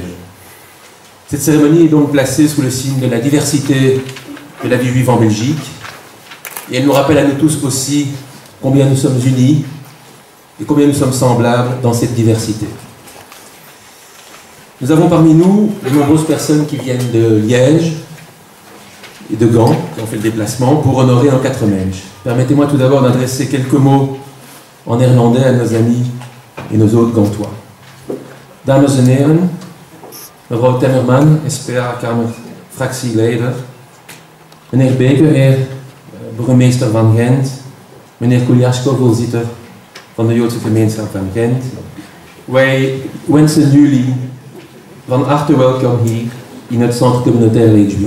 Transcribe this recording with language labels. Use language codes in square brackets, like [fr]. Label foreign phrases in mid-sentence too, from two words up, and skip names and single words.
[fr] Cette cérémonie est donc placée sous le signe de la diversité de la vie juive en Belgique, et elle nous rappelle à nous tous aussi combien nous sommes unis et combien nous sommes semblables dans cette diversité. Nous avons parmi nous de nombreuses personnes qui viennent de Liège et de Gand, qui ont fait le déplacement pour honorer nos 4 Mensch. Permettez-moi tout d'abord d'adresser quelques mots en néerlandais à nos amis et nos autres Gantois. [nl] Dames en heren, mevrouw Temmerman, SPA-kamer fractieleder, meneer Beker, burgemeester van Gent, meneer Kuljaschko, voorzitter van de Joodse gemeenschap van Gent. Wij wensen jullie van harte welkom hier in het Centre Communautaire Leek Juif.